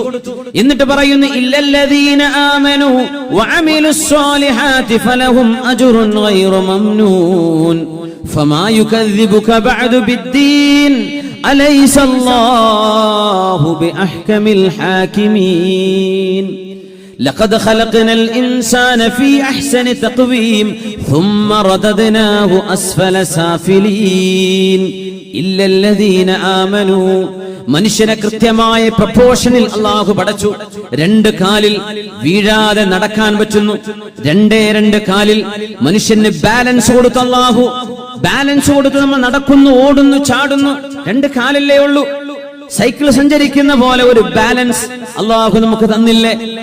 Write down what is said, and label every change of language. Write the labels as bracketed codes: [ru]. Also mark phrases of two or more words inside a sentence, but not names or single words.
[ml] എന്നിട്ട് പറയുന്നു, [ar] إلا الذين آمنوا وعملوا الصالحات فلهم أجر غير ممنون فما يكذبك بعد بالدين أليس الله بأحكم الحاكمين. لقد خلقنا الإنسان في أحسن تقويم ثم رددناه أسفل سافلين إلا الذين آمنوا. [ml] മനുഷ്യനെ കൃത്യമായ പ്രൊപ്പോർഷനിൽ അള്ളാഹു പടച്ചു. 2 കാലിൽ വീഴാതെ നടക്കാൻ പറ്റുന്നു. 2 കാലിൽ മനുഷ്യന് ബാലൻസ് കൊടുത്തു. അള്ളാഹു ബാലൻസ് കൊടുത്ത് നമ്മൾ നടക്കുന്നു, ഓടുന്നു, ചാടുന്നു. 2 കാലല്ലേ ഉള്ളൂ. സൈക്കിൾ സഞ്ചരിക്കുന്ന പോലെ ഒരു ബാലൻസ് അള്ളാഹു നമുക്ക് തന്നില്ലേ?